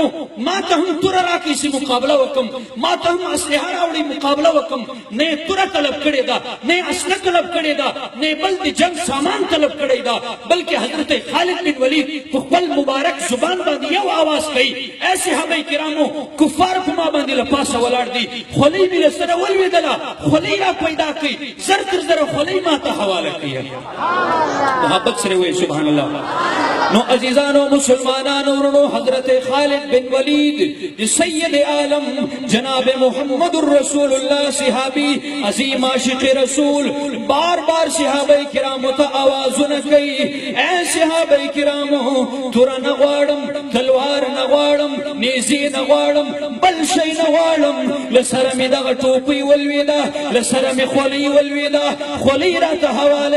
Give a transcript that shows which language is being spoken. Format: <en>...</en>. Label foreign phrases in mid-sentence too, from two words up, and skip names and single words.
<ps>ما ته هم توره راکړئ چې مقابله وکړم ما ته هم اسلحه راوړئ مقابله وکړم نه یې توره طلب کړې ده نه یې اسلحه طلب کړې ده نه یې بل د جنګ سامان طلب کړی ده بلکې حضرت خالد بن ولید په خپل مبارک زبان باندې یو آواز کوي ای صحابه کرامو کفار په ما باندې له پاسه ولاړ دي خولۍ مې له سره ولوېدله خولۍ را پیدا کړئ زر تر زره خولۍ ما ته حواله کړئ محبت سره وایي</ps> <ar>سبحان الله</ar> <ps>نو عزیزانو مسلمانانو ورونو حضرت خالد بن ولید سید عالم جناب محمد رسول الله صحابی عظیم عاشق رسول بار بار صحابه کرامو ته آوازونه کوي اے صحابه کرامو توره نه غواړم تلوار نه غواړم نیزې نه غواړم بل شی نه غواړم له سره مې دغه ټوپۍ ولوېده له سره مې خولۍ ولوېده خولۍ راته حواله</ps>